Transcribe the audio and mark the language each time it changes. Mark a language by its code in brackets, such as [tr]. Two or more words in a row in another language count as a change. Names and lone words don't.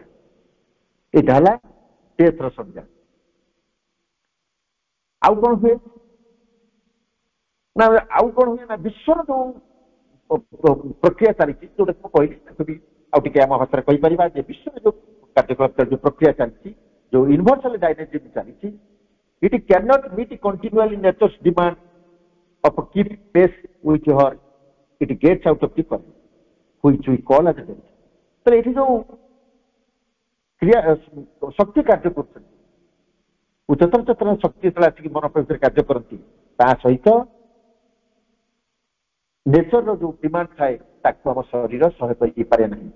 [or] ଏଇଟା ହେଲା ଡେଥ୍ ର ସଂଜ୍ଞା। ଆଉ କଣ ହୁଏ ନା ବିଶ୍ୱର ଯୋଉ ପ୍ରକ୍ରିୟା ଚାଲିଛି, ଯୋଉଟା ମୁଁ କହିଲି ତାକୁ ବି ଆଉ ଟିକେ ଆମ ଭାଷାରେ କହିପାରିବା ଯେ ବିଶ୍ୱରେ ଯୋଉ କାର୍ଯ୍ୟକଳାପ, ଯୋଉ ପ୍ରକ୍ରିୟା ଚାଲିଛି, ଯୋଉ [en] universal dynamics [or] ଚାଲିଛି, [en] it cannot meet continually nature's demand of a keep pace with her, it gets out of the current which we call as a death। [or] ତ ଏଠି ଯୋଉ କ୍ରିୟା ଶକ୍ତି କାର୍ଯ୍ୟ କରୁଛନ୍ତି, ଉଚ୍ଚତର ଚେତନା ଶକ୍ତି ଯେତେବେଳେ ଆସିକି ମନ ପ୍ରକୃତିରେ କାର୍ଯ୍ୟ କରନ୍ତି, ତା ସହିତ ନେଚରର ଯୋଉ ଡିମାଣ୍ଡ ଥାଏ ତାକୁ ଆମ ଶରୀର ସହ୍ୟ କରିପାରେ ନାହିଁ।